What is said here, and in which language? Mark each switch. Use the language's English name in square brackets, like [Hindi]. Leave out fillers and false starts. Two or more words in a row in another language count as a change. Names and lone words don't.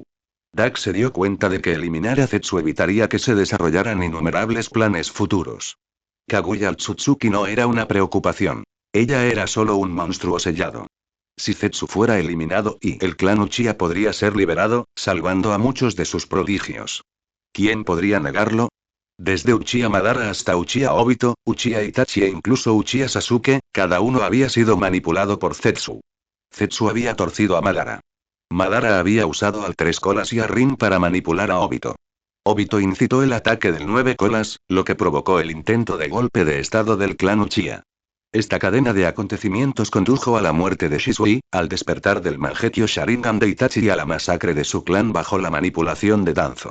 [Spanish] Dak se dio cuenta de que eliminar a Zetsu evitaría que se desarrollaran innumerables planes futuros. Kaguya Tsutsuki no era una preocupación. Ella era solo un monstruo sellado. Si Zetsu fuera eliminado y el clan Uchiha podría ser liberado, salvando a muchos de sus prodigios. ¿Quién podría negarlo? Desde Uchiha Madara hasta Uchiha Obito, Uchiha Itachi e incluso Uchiha Sasuke, cada uno había sido manipulado por Zetsu. Zetsu había torcido a Madara. Madara había usado al Tres Colas y a Rin para manipular a Obito. Obito incitó el ataque del Nueve Colas, lo que provocó el intento de golpe de estado del clan Uchiha. Esta cadena de acontecimientos condujo a la muerte de Shisui, al despertar del Mangekyo Sharingan de Itachi y a la masacre de su clan bajo la manipulación de Danzo.